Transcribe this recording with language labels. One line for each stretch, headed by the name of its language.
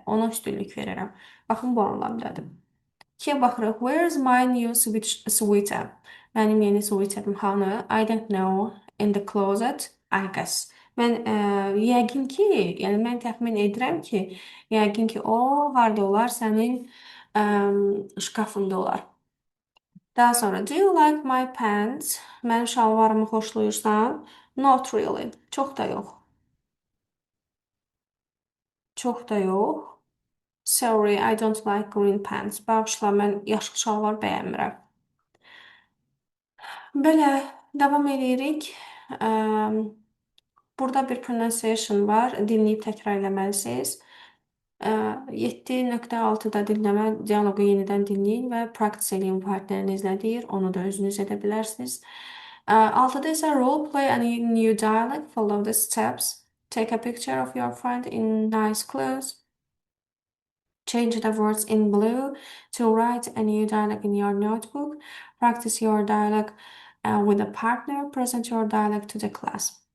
Azerbaijani: Ona üstünlük verirəm. Baxın bu anlamdadır. İkiyə baxırıq.
English: Where's my new sweater?
Azerbaijani: Mənim yeni sweaterim hanı?
English: I don't know. In the closet, I guess.
Azerbaijani: Mən yəqin ki, yəni mən təxmin edirəm ki, yəqin ki, o harda olar? Sənin şkafında olar. Daha sonra,
English: do you like my pants?
Azerbaijani: Mənim şalvarımı xoşlayırsan?
English: Not really.
Azerbaijani: Çox da yox. Çox da yox.
English: Sorry, I don't like green pants.
Azerbaijani: Bağışla, mən yaşlı şalvar bəyənmirəm. Belə, davam edirik. Burada bir pronunciation var. Dinləyib təkrar eləməlisiniz. 7.6-da dinləmə dialoqu yenidən dinləyin və practice eləyin partnerinizlə deyir. Onu da özünüz edə bilərsiniz. 6-da isə
English: role play a new dialogue. Follow the steps. Take a picture of your friend in nice clothes. Change the words in blue to write a new dialogue in your notebook. Practice your dialogue with a partner. Present your dialogue to the class.